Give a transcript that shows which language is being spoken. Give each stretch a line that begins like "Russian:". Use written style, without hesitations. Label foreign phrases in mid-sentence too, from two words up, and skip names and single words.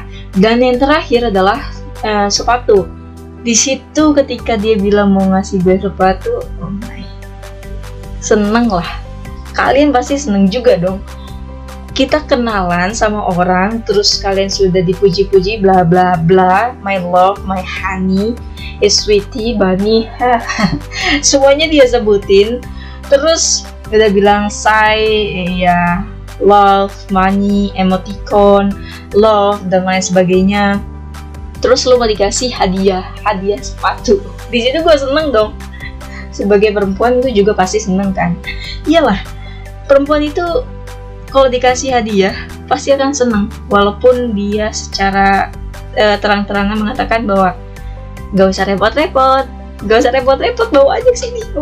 Indonesian: Dan yang terakhir adalah sepatu. Di situ ketika dia bilang mau ngasih gue sepatu,
English: oh my,
Indonesian: seneng lah. Kalian pasti seneng juga dong. Kita kenalan sama orang, terus kalian sudah dipuji-puji, bla bla bla,
English: my love, my honey, sweetie, bunny,
Indonesian: semuanya dia sebutin. Terus udah bilang say, ya, love, money, emoticon, love, dan lain sebagainya. Terus lo mau dikasih hadiah sepatu. Di situ gue seneng dong. Sebagai perempuan tuh juga pasti seneng kan. Iyalah, perempuan itu kalau dikasih hadiah pasti akan seneng, walaupun dia secara terang-terangan mengatakan bahwa gak usah repot-repot, bawa aja sini.